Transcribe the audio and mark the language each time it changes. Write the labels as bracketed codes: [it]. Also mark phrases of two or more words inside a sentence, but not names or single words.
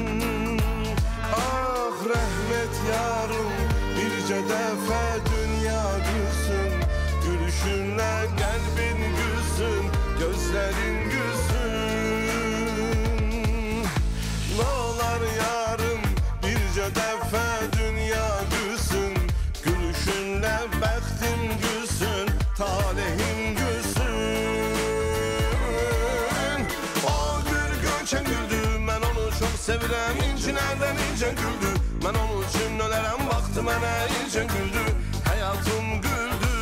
[tr] Ah rahmet yarım birce defa dünya gülsün. Gülüşünle kalbin gülsün, gözlerin gülsün. N'olar yarım birce defa dünya gülsün. Gülüşünle bəxtim gülsün, talihim gülsün. O gül göçen güldü, [az] mən onu çok sevirəm. İncilərdən incə güldü, mən onun üçün ölərəm. Baxdı mənə incə güldü, həyatım güldü.